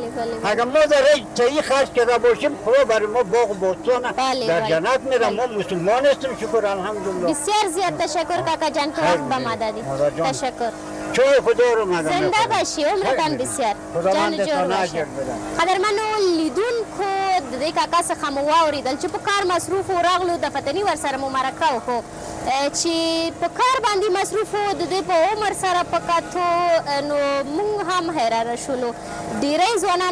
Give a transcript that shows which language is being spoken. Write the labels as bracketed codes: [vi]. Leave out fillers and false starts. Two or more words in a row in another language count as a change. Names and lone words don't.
[fa] اگر ما در صحیح خرج کرده باشیم خدا برای ما باغ و بستان در جنت میرم ما مسلمان هستیم شکر الحمدلله بسیار زیاد تشکر کاکا جان که وقت به ما دادید تشکر چای خدا رو مدام زنده باشی عمرتان بسیار جان جور باشه [ps] قدرمنو لیدونکو د دې کاکا څخه مو واورېدل چې په کار مصروف و راغلو د فتني ورسره مو مرکه وکړو چې په کار باندې مصروف و د دې په عمر سره په کتو نو موږ هم حیرانه شولو ډېری ځوانان